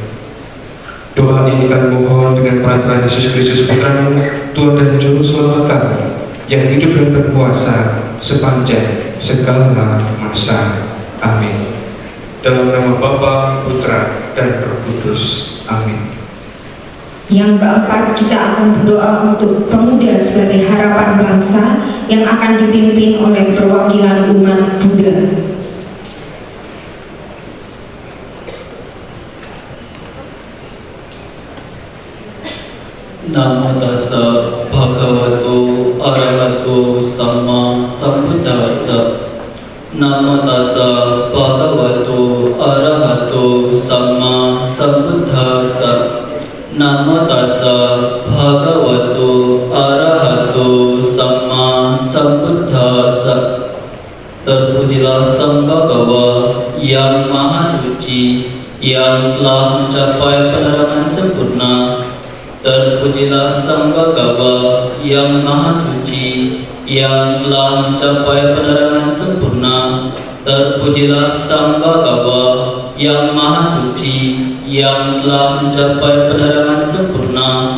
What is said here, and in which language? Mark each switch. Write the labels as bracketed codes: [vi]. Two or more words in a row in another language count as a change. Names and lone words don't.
[id] Doa ini kami mohon dengan perantaraan Yesus Kristus Putra-Mu, Tuhan dan Juru Selamat kami, yang hidup dan berkuasa sepanjang segala masa. Amin. Dalam nama Bapa, Putra, dan Roh Kudus. Amin. Yang keempat, kita akan berdoa untuk pemuda sebagai harapan bangsa yang akan dipimpin oleh perwakilan umat Buddha. [pi] Namo tassa bhagavato arahato sama sambuddhassa. Namo tassa bhagavato arahato sama sambuddhassa. Namo tassa bhagavato arahato sama sambuddhassa. [id] Terpujilah Sambhagava yang maha suci, yang telah mencapai penerangan sempurna. Terpujilah Sambhagava yang maha suci, yang telah mencapai penerangan sempurna. Terpujilah Sambhagava yang maha suci, yang telah mencapai penerangan sempurna.